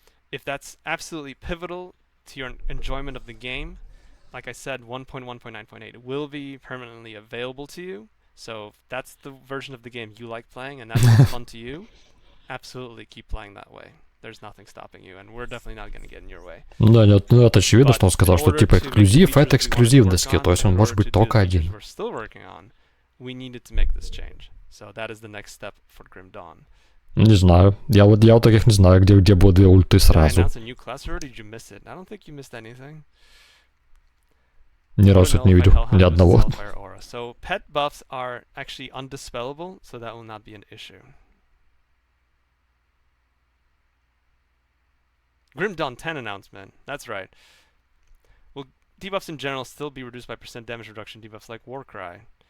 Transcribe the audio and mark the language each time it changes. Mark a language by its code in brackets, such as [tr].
[en] If that's absolutely pivotal to your enjoyment of the game, like I said, 1.1.9.8 will be permanently available to you. So if that's the version of the game you like playing and that's fun to you, absolutely keep playing that way. There's nothing stopping you, and we're definitely not going to get in your way. [ru] Да, нет, ну это очевидно, что он сказал, что типа эксклюзив — это эксклюзивный скилл, то есть он может быть только один. [en] We're still working on. We needed to make this change. So that is the next step for Grim Dawn. [ru] Не знаю. Я вот таких не знаю, где было 2 ульты сразу. [en] Did I announce a new class already? Did you miss it? I don't think you missed anything. [ru] Ни разу это не видел, ни одного. [en] So pet buffs are actually undispellable, so that will not be an issue. Grim Dawn 10 announcement. That's right. Well, debuffs in general still be reduced by % damage reduction debuffs like Warcry?